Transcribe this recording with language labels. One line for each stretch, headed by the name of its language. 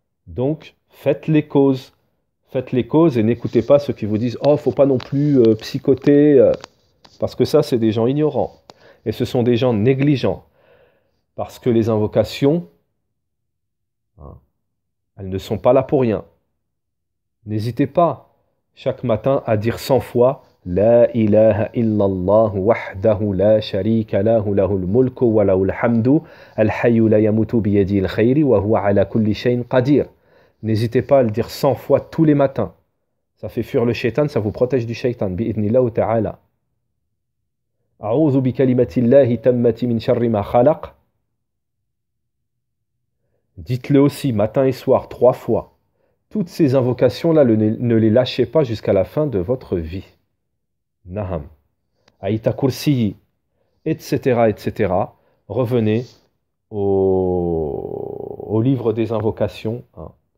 French: Donc, faites les causes et n'écoutez pas ceux qui vous disent « Oh, faut pas non plus psychoter parce que ça, c'est des gens ignorants. Et ce sont des gens négligents. Parce que les invocations, elles ne sont pas là pour rien. N'hésitez pas chaque matin à dire 100 fois
Arabic: لا إله إلا الله وحده لا شريك له له الملك وله الحمد الحي لا يموت بيده الخير وهو على كل شيء قدير.
French: N'hésitez pas à le dire 100 fois tous les matins. Ça fait fuir le shaitan, ça vous protège du shaitan.
Arabic: Bi'idhnillah ta'ala. أعوذ بكلمة الله تامة من شر ما خلق.
French: Dites-le aussi matin et soir 3 fois. Toutes ces invocations-là, ne les lâchez pas jusqu'à la fin de votre vie. Naham. Aïta Kursi, etc., etc. Revenez au livre des invocations. Hein.